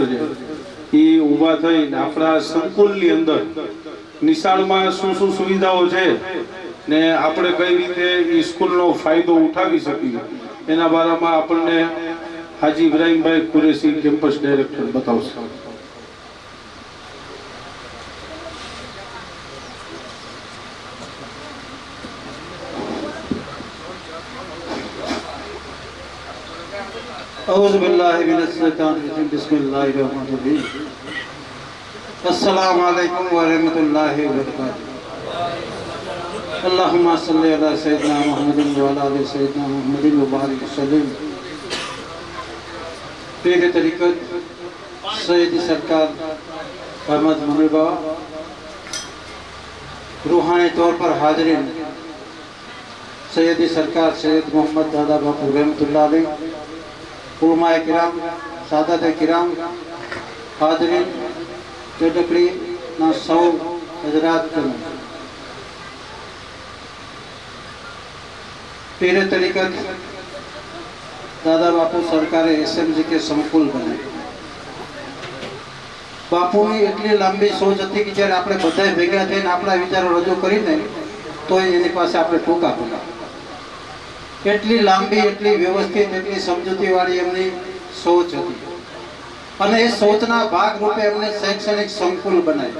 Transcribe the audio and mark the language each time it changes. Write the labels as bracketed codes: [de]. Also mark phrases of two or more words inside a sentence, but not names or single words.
[gu] છે, એ ઊભા થઈને આપણા સંકુલની અંદર નિશાળમાં શું શું સુવિધાઓ છે ને આપણે કઈ રીતે એ સ્કૂલનો ફાયદો ઉઠાવી શકીએ એના બારામાં આપણને હાજી ઇબ્રાહીમભાઈ કુરેશી કેમ્પસ ડાયરેક્ટર બતાવશે। [ar] أعوذ بالله من الشيطان الرجيم، بسم الله الرحمن الرحيم. السلام عليكم ورحمة الله وبركاته. اللهم صل على سيدنا محمد وعلى آل سيدنا محمد وبارك وسلم. [hi] पीर तरीक़त सैयदी सरकार अहमद मुनीर बाबा, रूहानी तौर पर हाज़रीन सैयदी सरकार सैयद मोहम्मद दादा बापू [ar] رحمة الله عليه, [hi] उलमाए किराम, सादात किराम, हाजरीन डેડકડી [gu] ના સૌ [hi] हजरात पीर तरीक़त दादा बापू सरकारे एसएमजी के संकुल बनाए। [gu] बापूनी એટલી લાંબી સોચ હતી કે જ્યારે આપણે બધાય ભેગા થઈને આપણા વિચારો રજૂ કરીને તો એની પાસે આપણે ટૂંકા પડ્યા। એટલી લાંબી, એટલી વ્યવસ્થિત, એટલી સમજૂતીવાળી એમની સોચ હતી અને એ સોચના ભાગરૂપે એમને શૈક્ષણિક સંકુલ બનાવ્યું।